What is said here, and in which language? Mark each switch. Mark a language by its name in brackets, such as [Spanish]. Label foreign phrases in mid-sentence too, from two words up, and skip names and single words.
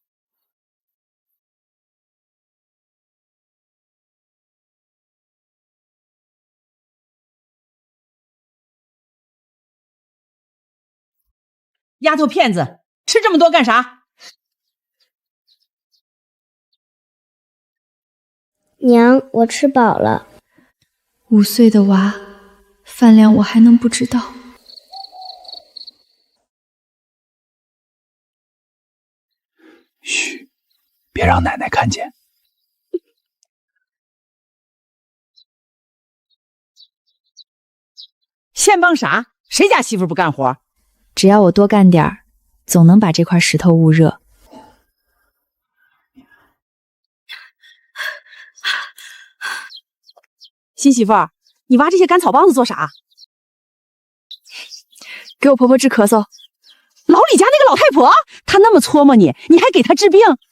[Chinese] 丫頭片子，吃這麼多幹啥？娘，我吃飽了。 5歲的娃，飯量我還能不知道？噓，別讓奶奶看見。現幫啥？誰家媳婦不幹活？只要我多幹點兒，總能把這塊石頭焐熱。新媳婦，你挖這些乾草棒子做啥？給我婆婆治咳嗽。老李家那個老太婆，她那麼搓磨你，你還給她治病？